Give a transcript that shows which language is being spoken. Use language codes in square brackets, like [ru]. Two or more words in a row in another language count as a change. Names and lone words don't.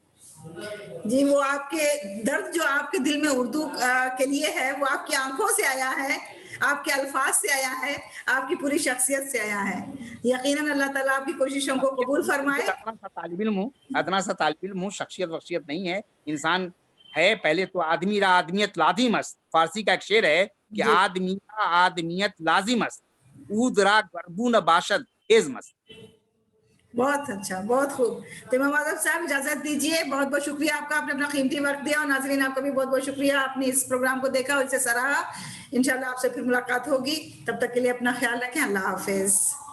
[ur] جی, وہ آپ کے درد جو آپ کے دل میں اردو کے لیے ہے وہ آپ کی آنکھوں سے آیا ہے, آپ کے الفاظ سے آیا ہے, آپ کی پوری شخصیت سے آیا ہے. یقیناً اللہ تعالیٰ آپ کی کوششوں کو قبول فرمائے. ادنا سا طالب علم ہوں, شخصیت نہیں ہے, انسان ہے. پہلے تو [fa] آدمی را آدمیت لازم است, [ur] فارسی کا ایک شعر ہے کہ [fa] آدمی را آدمیت لازم است اود را گردون باشد ہیزم است. [ur] بہت اچھا, بہت خوب. تو امام اعظم صاحب اجازت دیجیے. بہت بہت شکریہ آپ کا, آپ نے اپنا قیمتی وقت دیا, اور ناظرین آپ کا بھی بہت بہت شکریہ, آپ نے اس پروگرام کو دیکھا اور اسے سراہا. انشاءاللہ آپ سے پھر ملاقات ہوگی, تب تک کے لیے اپنا خیال رکھیں. اللہ حافظ.